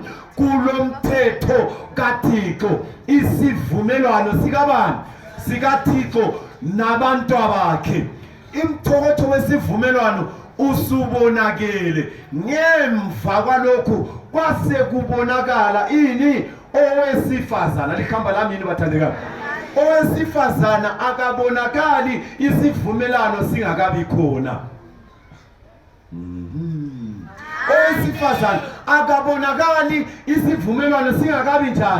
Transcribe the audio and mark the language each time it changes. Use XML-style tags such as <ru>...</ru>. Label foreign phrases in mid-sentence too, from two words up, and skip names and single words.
<nd>Kulomthetho kaThixo. Isivumelwano sikabani? SikaThixo nabantu bakhe. Imthokotho wesivumelwano usubonakele. Ngemva kwalokhu kwase kubonakala ini? Owesifazana. Likhamba lami yini bathandekayo? Owesifazana akabonakali isivumelwano singakabi khona. Owesifazana akabonakali isivumelwano singakabi njani?</nd>